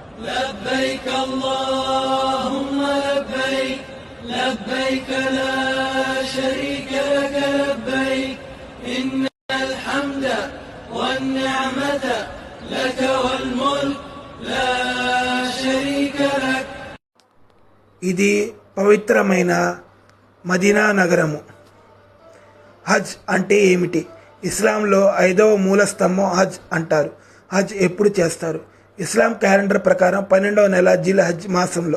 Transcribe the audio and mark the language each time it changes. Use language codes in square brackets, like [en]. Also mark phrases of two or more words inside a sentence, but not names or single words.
[ar] لبيك اللهم لبيك لبيك لا شريك لك لبيك إن الحمد والنعمة لك والملك لا شريك لك. [te] ఇది పవిత్రమైన మదీనా నగరము. హజ్ అంటే ఏమిటి? ఇస్లాంలో 5వ మూల స్తంభం హజ్ అంటారు. హజ్ ఎప్పుడు చేస్తారు? ఇస్లాం క్యాలెండర్ ప్రకారం 12వ నెల జిల్ హజ్ మాసంలో.